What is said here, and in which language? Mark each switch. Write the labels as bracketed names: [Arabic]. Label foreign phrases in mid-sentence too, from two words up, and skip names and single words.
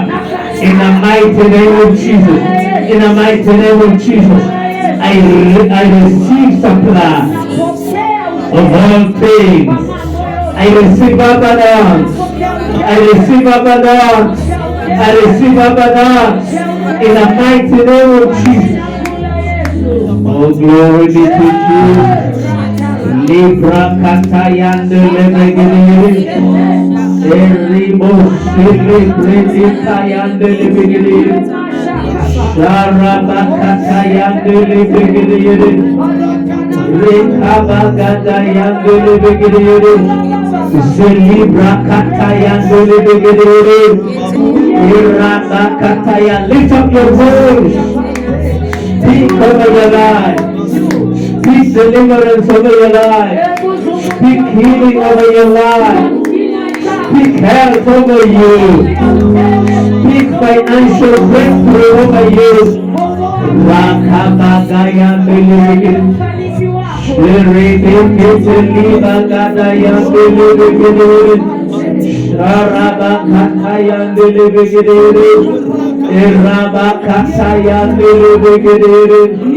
[English] In the mighty name of Jesus. In the mighty name of Jesus, I receive supply of all things. I receive abundance. I receive abundance. I receive abundance. In the mighty name of Jesus. Oh, glory be to Jesus. Libra katayande lebegiri. Erimo celebrate katayande lebegiri. Sharaba katayande lebegiri. Rekabagada yande lebegiri. Zelibra katayande lebegiri. Iraba kataya. Lift up your voice. Speak over your life. Speak deliverance over your life. Speak healing over your life. Speak health over you. Speak financial breakthrough over you. Rakabagaya Bilibigin. Shiribikitili Bagadaya Bilibigin. Sharabakataya Bilibigin. Irabakataya Bilibigin.